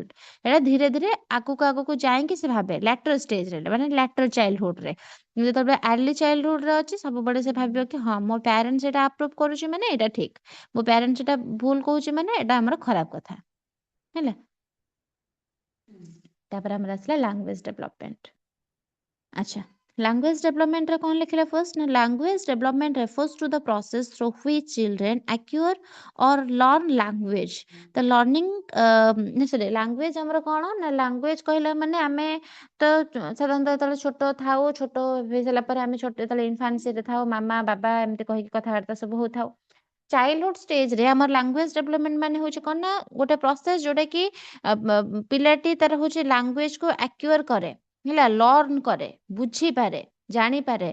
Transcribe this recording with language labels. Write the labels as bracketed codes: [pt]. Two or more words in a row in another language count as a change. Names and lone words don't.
[or] ଏଇଟା ଧୀରେ ଧୀରେ ଆଗକୁ ଆଗକୁ ଯାଇକି ସେ ଭାବେ [en] later stage, [or] ମାନେ [en] later childhood. [or] ଯେତେବେଳେ [en] early childhood [or] ଅଛି ସବୁବେଳେ ସେ ଭାବିବ କି ହଁ ମୋ ପ୍ୟାରେଣ୍ଟସ୍ ଏଟା ଆପ୍ରୁଭ କରୁଛି ମାନେ ଏଇଟା ଠିକ, ମୋ ପ୍ୟାରେଣ୍ଟସ୍ ଏଟା ଭୁଲ କହୁଛି ମାନେ ଏଟା ଆମର ଖରାପ କଥା ହେଲା। ତାପରେ ଆମର ଆସିଲା [en] language development. [or] ଆଚ୍ଛା, [en] language development [or] ରେ କଣ ଲେଖିଲା ଫାର୍ଷ୍ଟ ନା [en] language development refers to the process through which children acquire or learn language। [or] ତ [en] learning sorry language [or] ଆମର କଣ ନା ଲାଙ୍ଗୁଏଜ କହିଲା ମାନେ ଆମେ ତ ସାଧାରଣତଃ ଯେତେବେଳେ ଛୋଟ ଥାଉ, ଛୋଟ ହେଇସାରିଲା ପରେ ଆମେ ଛୋଟ ଯେତେବେଳେ ଇନଫାନ୍ସିରେ ଥାଉ ମାମା ବାବା ଏମିତି କହିକି କଥାବାର୍ତ୍ତା ସବୁ ହଉଥାଉ। [en] childhood stage [or] ଆମର [en] language development [or] ମାନେ ହଉଛି କଣ ନା ଗୋଟେ ପ୍ରୋସେସ ଯୋଉଟା କି ପିଲାଟି ତାର ହଉଛି ଲାଙ୍ଗୁଏଜକୁ ଆକ୍ୟୁର କରେ ହେଲା, ଲର୍ନ କରେ, ବୁଝିପାରେ, ଜାଣିପାରେ।